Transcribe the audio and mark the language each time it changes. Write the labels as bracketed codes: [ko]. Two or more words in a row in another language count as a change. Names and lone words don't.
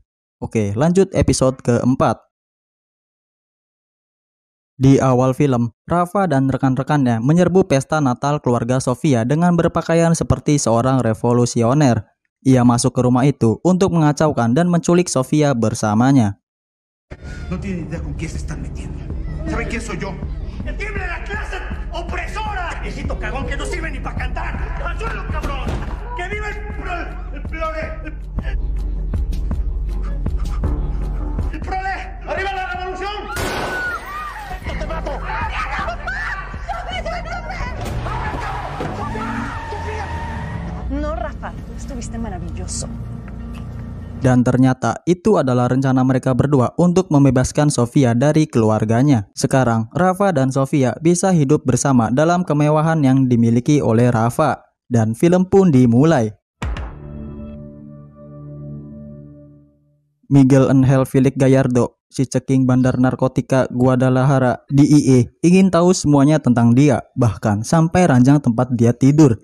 [id] Oke, lanjut episode keempat. Di awal film, Rafa dan rekan-rekannya menyerbu pesta Natal keluarga Sofia dengan berpakaian seperti seorang revolusioner. Ia masuk ke rumah itu untuk mengacaukan dan menculik Sofia bersamanya. [es] No tienen idea con quién se están metiendo. ¿Saben quién soy yo? ¡Que tiemble la clase opresora! ¡Viejito cagón que no sirve ni para cantar! ¡Suelo, cabrón! ¡Que viva el prole! ¡El prole! ¡Arriba la revolución! ¡Te mato! No, Rafa, estuviste maravilloso. [id] Dan ternyata itu adalah rencana mereka berdua untuk membebaskan Sofia dari keluarganya. Sekarang, Rafa dan Sofia bisa hidup bersama dalam kemewahan yang dimiliki oleh Rafa. Dan film pun dimulai. Miguel Angel Felix Gallardo, si ceking bandar narkotika Guadalajara, DEA, ingin tahu semuanya tentang dia, bahkan sampai ranjang tempat dia tidur.